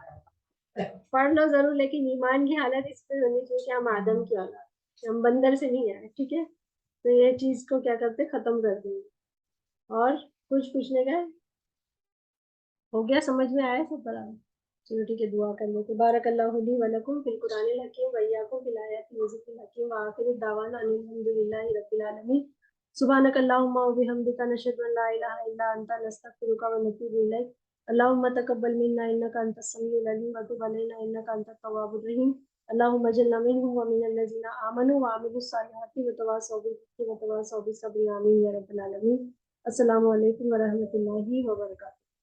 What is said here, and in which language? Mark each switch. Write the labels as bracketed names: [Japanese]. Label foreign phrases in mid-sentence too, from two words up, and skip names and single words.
[Hindi] पढ़ लो जरूर, लेकिन ईमान की हालत इस पे होनी चाहिए कि हम आदम की औलाद हैं, हम बंदर से नहीं आए, ठीक है। तो ये चीज को क्या करते, खत्म कर देंगे। और कुछ पूछने का है? हो गया, समझ में आया सब बराबर? चलो ठीक है, दुआ कर लेते। [Arabic] بارك الله لي ولكم في القرآن الحكيم وإياكم في الآيات الذكر الحكيم وآخر دعوانا أن الحمد لله رب العالمين. سبحانك اللهم وبحمدك نشهد أن لا إله إلا أنت نستغفرك ونتوب إليك. اللهم تقبل منا إنك أنت السميع العليم وتب علينا إنك أنت التواب الرحيم. اللهم اجعلنا منهم ومن الذين آمنوا وعملوا الصالحات وتواصوا بالحق وتواصوا بالصبر آمين يا رب العالمين. السلام عليكم ورحمة الله وبركاته.